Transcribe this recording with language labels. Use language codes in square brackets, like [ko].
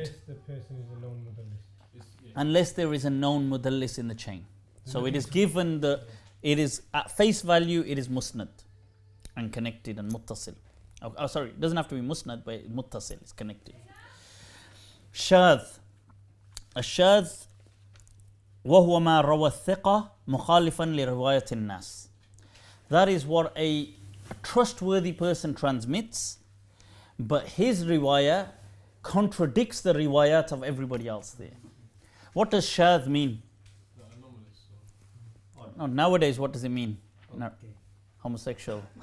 [en] Unless the person is a known mudallis. Unless there is a known mudallis in the chain. So it is given it is at face value, it is musnad and connected and muttasil. Oh, sorry, it doesn't have to be musnad, but muttasil, it's connected. Shadh. [ar] الشاذ وهو ما روى الثقة مخالفا لرواية الناس. [en] That is what a trustworthy person transmits, but his riwayah contradicts the riwayat of everybody else there. What does shadh mean? No, nowadays, what does it mean? No, homosexual.